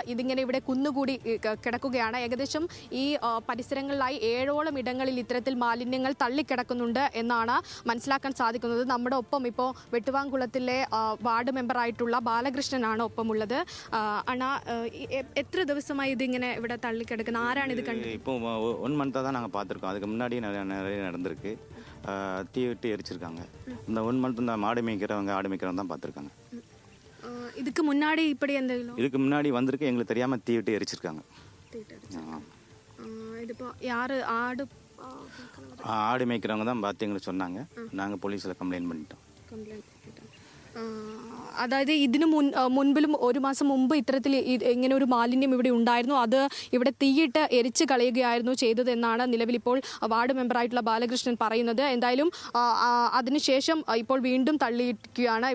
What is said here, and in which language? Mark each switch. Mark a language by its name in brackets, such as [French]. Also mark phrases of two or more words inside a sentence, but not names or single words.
[Malayalam] ഇതിങ്ങനെ ഇവിടെ കുന്നുകൂടി കിടക്കുകയാണ്. ഏകദേശം ഈ പരിസരങ്ങളിലായി 7ഓളം ഇടങ്ങളിൽ ഇത്തരത്തിൽ മാലിന്യങ്ങൾ തള്ളിക്കിടക്കുന്നുണ്ട് എന്നാണ് മനസ്സിലാക്കാൻ സാധിക്കുന്നത്. നമ്മുടെ ഒപ്പം ഇപ്പോൾ വെട്ടുവാൻകുളത്തിലെ വാർഡ് മെമ്പറായിട്ടുള്ള ബാലകൃഷ്ണനാണ് ഒപ്പമുള്ളത്. എത്ര ദിവസമായി ഇതിങ്ങനെ ഇവിടെ തള്ളിക്കിടക്കുന്നത്? ആരാണ് ഇത് കണ്ടത്? [Tamil] 1 மந்த்தாக தான் நாங்கள் பார்த்துருக்கோம். அதுக்கு முன்னாடி நிறைய நடந்திருக்கு. தீ விட்டு எரிச்சிருக்காங்க. இந்த 1 மந்த் இந்த ஆடு மேய்க்கிறவங்க தான் பார்த்துருக்காங்க. இதுக்கு முன்னாடி இப்படி എന്തെങ്കിലും இதுக்கு முன்னாடி வந்திருக்கு, எங்களுக்கு தெரியாமல் தீ விட்டு எரிச்சிருக்காங்க. [Malayalam] ഇതിപ്പോൾ யாரு [Tamil] ஆடு மேய்க்கிறவங்க தான் பார்த்து எங்களுக்கு சொன்னாங்க. நாங்கள் போலீஸில் கம்ப்ளைண்ட் பண்ணிட்டோம். [Malayalam] അതായത് ഇതിന് മുൻപിലും 1 മാസം മുമ്പ് ഇത്തരത്തിൽ ഇങ്ങനെ ഒരു മാലിന്യം ഇവിടെ ഉണ്ടായിരുന്നു. അത് ഇവിടെ തീയിട്ട് എരിച്ച് കളയുകയായിരുന്നു ചെയ്തതെന്നാണ് നിലവിലിപ്പോൾ വാർഡ് മെമ്പറായിട്ടുള്ള ബാലകൃഷ്ണൻ പറയുന്നത്. എന്തായാലും അതിനുശേഷം ഇപ്പോൾ വീണ്ടും തള്ളിയിരിക്കുകയാണ്.